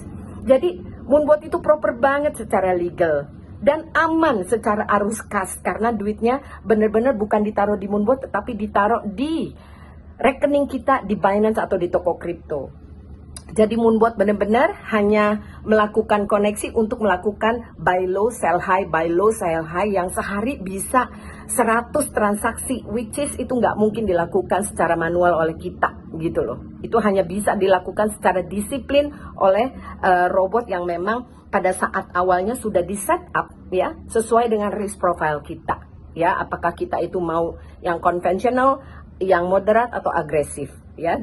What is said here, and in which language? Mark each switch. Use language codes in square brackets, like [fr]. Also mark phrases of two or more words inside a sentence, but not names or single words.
[id] Jadi Moonbot itu proper banget secara legal dan aman secara arus kas, karena duitnya benar-benar bukan ditaruh di Moonbot tetapi ditaruh di rekening kita di Binance atau di toko kripto. Jadi Moonbot benar-benar hanya melakukan koneksi untuk melakukan [en] buy low, sell high, buy low, sell high [id] yang sehari bisa 100 transaksi, [en] which is [id] itu nggak mungkin dilakukan secara manual oleh kita gitu loh. Itu hanya bisa dilakukan secara disiplin oleh robot yang memang pada saat awalnya sudah di [en] set up [id] ya, sesuai dengan [en] risk profile [id] kita ya, apakah kita itu mau yang konvensional, yang moderat atau agresif ya.